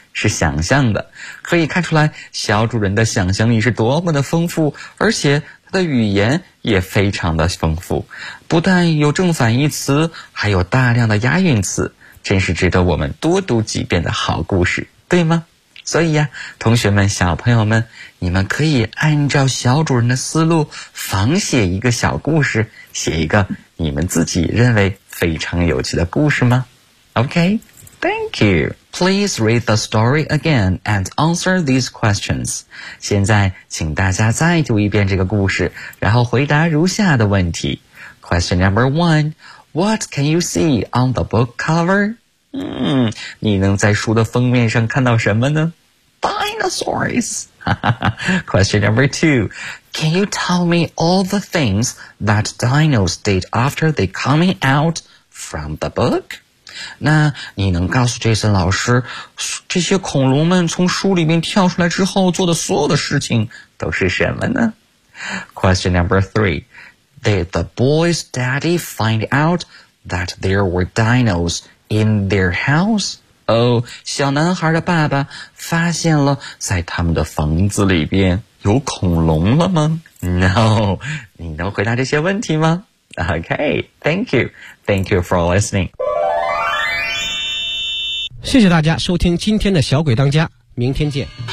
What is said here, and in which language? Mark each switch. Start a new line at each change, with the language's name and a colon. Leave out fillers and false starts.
Chinese: 是想象的，可以看出来小主人的想象力是多么的丰富，而且他的语言也非常的丰富，不但有正反义词，还有大量的押韵词，真是值得我们多读几遍的好故事，对吗？所以呀，同学们，小朋友们，你们可以按照小主人的思路仿写一个小故事，写一个你们自己认为非常有趣的故事吗？
English: OK, thank you. Please read the story again and answer these questions.
Chinese: 现在请大家再读一遍这个故事，然后回答如下的问题。
English: Question number one, what can you see on the book cover?
Chinese: 你能在书的封面上看到什么呢？
English: Dinosaurs! Question number two, can you tell me all the things that dinos did after they coming out from the book?
Chinese: 那你能告诉 Jason 老师，这些恐龙们从书里面跳出来之后做的所有的事情都是什么呢？
English: Question number three, did the boy's daddy find out that there were dinos in their house?
Chinese: 小男孩的爸爸发现了在他们的房子里边有恐龙了吗？ No, 你能回答这些问题吗？
English: OK, thank you. Thank you for listening.
Chinese: 谢谢大家收听今天的小鬼当家，明天见。